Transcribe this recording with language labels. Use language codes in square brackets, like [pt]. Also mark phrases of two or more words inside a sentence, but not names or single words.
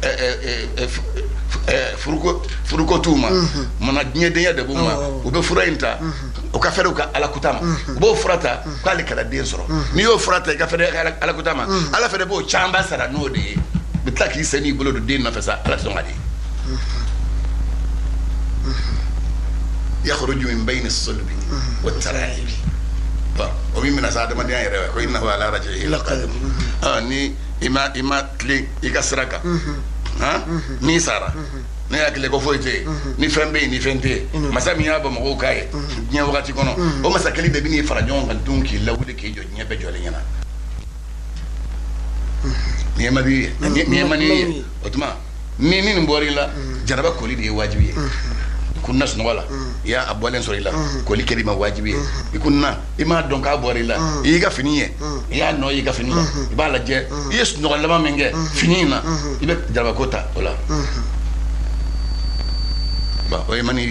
[bm] furuko t'u ma munna diɲɛdenya de b'u ma u bɛ fura in ta u ka fɛrɛ u ka alakuta ma u b'o fura ta k'ale kana den sɔrɔ n'i y'o fura ta I ka fɛrɛ alakuta ma Ala fɛnɛ b'o caman sara n'o de ye u bɛ tila k'i sen n'i bolo don den nɔfɛ sa Ala tɛ sɔn ka di [ar] يخرج من بين الصلب [bm] wat-tara'ib o min mina sa adamadenya yɛrɛ ko [ar] إنه على رجعه لقادر [bm] ni ima kile i ka siraka ni sara ne hakili ko foyi tɛ ni fɛn bɛ yen ni fɛn tɛ yen masa min y'a bɔ mɔgɔw k'a ye diɲɛ wagati kɔnɔ o masa kelen de bɛ n'i fara ɲɔgɔn kan don k'i lawuli k'i jɔ diɲɛ bɛɛ jɔlen ɲɛna ni ye madi ye ni ye mani ye o tuma ni nin bɔra i la jaraba koli de ye wajibi ye kunna sunɔgɔ la i y'a bɔlen sɔrɔ i la koli kɛr'i ma wajibi ye i kunna i m'a dɔn k'a bɔra i la i y'i ka fini ye i y'a nɔ i ka fini la i b'a lajɛ i ye sunɔgɔ laban min kɛ fini in na i bɛ jarabako ta o la o ye mani ye